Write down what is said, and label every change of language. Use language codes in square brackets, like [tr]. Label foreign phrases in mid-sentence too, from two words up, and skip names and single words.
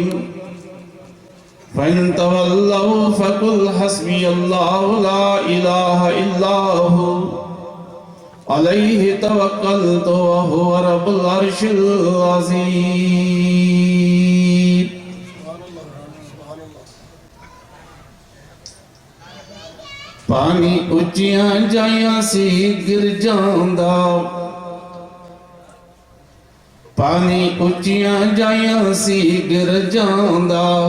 [ar] فإن تولوا فقل حسبي الله لا إله إلا هو عليه توكلت وهو رب العرش العظيم. [pa] پانی اچیاں جائیاں سی گر جاندا، پانی اچیاں جائیاں سی گر جاندا.